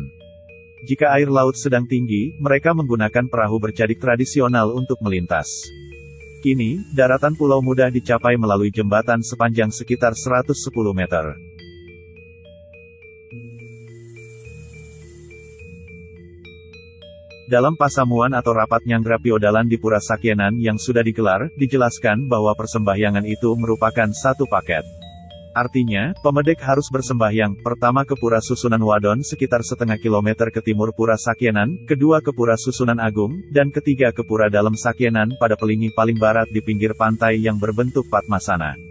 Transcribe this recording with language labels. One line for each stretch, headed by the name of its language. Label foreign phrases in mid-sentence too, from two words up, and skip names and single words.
Indonesian: Jika air laut sedang tinggi, mereka menggunakan perahu bercadik tradisional untuk melintas. Kini, daratan pulau mudah dicapai melalui jembatan sepanjang sekitar 110 meter. Dalam pasamuan atau rapat nyanggra piodalan di Pura Sakyenan yang sudah digelar, dijelaskan bahwa persembahyangan itu merupakan satu paket. Artinya, pemedek harus bersembahyang, pertama ke Pura Susunan Wadon sekitar setengah kilometer ke timur Pura Sakyenan, kedua ke Pura Susunan Agung, dan ketiga ke Pura Dalam Sakyenan pada pelingi paling barat di pinggir pantai yang berbentuk Padmasana.